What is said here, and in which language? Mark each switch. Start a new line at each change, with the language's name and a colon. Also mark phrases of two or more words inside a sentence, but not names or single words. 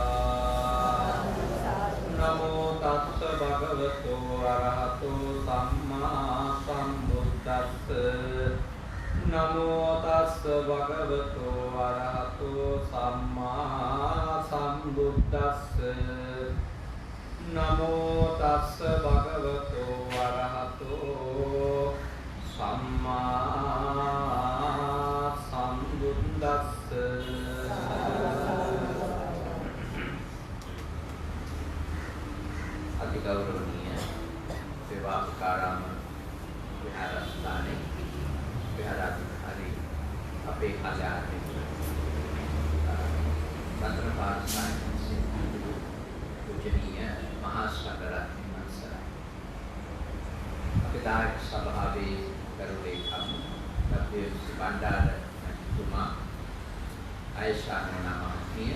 Pali: Namo tassa bhagavato arahato sammā sambuddhassa Namo tassa bhagavato arahato sammā sambuddhassa Namo tassa bhagavato arahato sammā sambuddhassa
Sinhala: අති ගෞරවනීය සේවාකාරාම විහාරස්ථානයේ විහාරාධිකාරී අපේ කල්‍යාණ මිත්‍ර රත්න පාරසාරි පූජනීය මහා සංඝරත්නය වහන්සේ අපේ දායක සභාවේ කරුණේකම් අපේ බණ්ඩාර මහත්මයා ආයෂා නමස්මිය